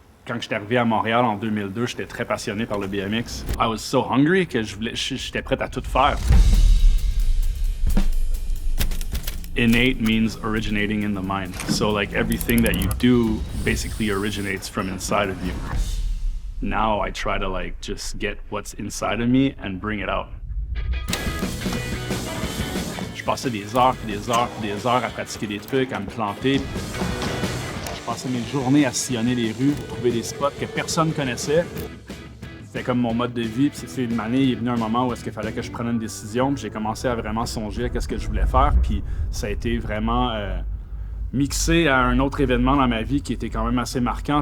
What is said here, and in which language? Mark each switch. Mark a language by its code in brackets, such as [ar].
[fr] Quand j'étais arrivé à Montréal en 2002, j'étais très passionné par le BMX. [en] I was so hungry [fr] que j'étais prêt à tout faire. [en] Innate means originating in the mind. So like everything that you do basically originates from inside of you. Now I try to like just get what's inside of me and bring it out. [fr] Je passais des heures, des heures à pratiquer des trucs, à me planter. Je passais mes journées à sillonner les rues pour trouver des spots que personne connaissait. C'était comme mon mode de vie. Puis c'est une année, il est venu un moment où est-ce qu'il fallait que je prenne une décision. Puis j'ai commencé à vraiment songer à ce que je voulais faire. Puis ça a été vraiment mixé à un autre événement dans ma vie qui était quand même assez marquant.